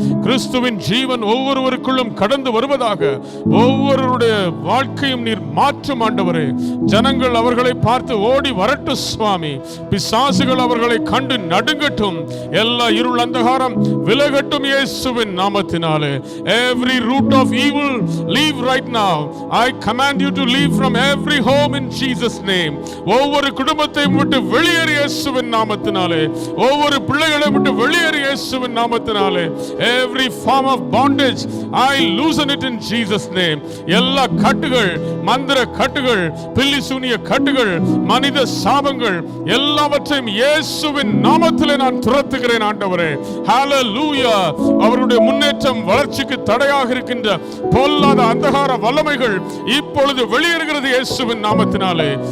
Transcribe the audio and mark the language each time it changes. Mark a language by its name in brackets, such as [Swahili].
[Tamil] கிறிஸ்துவின் ஜீவன் ஒவ்வொருவருக்குள்ளும் கடந்து வருவதாக. ஒவ்வொருவருடைய வாழ்க்கையும் நீர் மாற்றும் ஆண்டவரே. ஜனங்கள் அவர்களை பார்த்து ஓடி வரட்டும் சுவாமி. பிசாசுகள் அவர்களை கண்டு நடுங்கட்டும். எல்லா இருள் அந்தகாரம் விலகட்டும் இயேசுவின் நாமத்தினாலே. [English] Every root of evil leave right now. I command you to leave from every home in Jesus name. [Tamil] ஒவ்வொரு குடும்பத்தையும் விட்டு வெளியேறு இயேசுவின் நாமத்தினாலே. ஒவ்வொரு பிள்ளைகளை விட்டு வெளியேறு இயேசுவின் நாமத்தினாலே. [English] Every form of bondage I loosen it in Jesus name. [Tamil] எல்லா கட்டுகள், மந்திர கட்டுகள், பில்லி சூனிய கட்டுகள், மனித சாபங்கள் எல்லாவற்றையும் இயேசுவின் நாமத்திலே நான் துரத்துகிறேன் ஆண்டவரே. ஹalleluya. அவருடைய முன்னேற்றம் வளர்ச்சிக்கு தடையாக இருக்கின்ற பொல்லாத அந்தகார வல்லமைகள் இப்பொழுது வெளியேறுகிறது இயேசுவின் நாமத்தினாலே.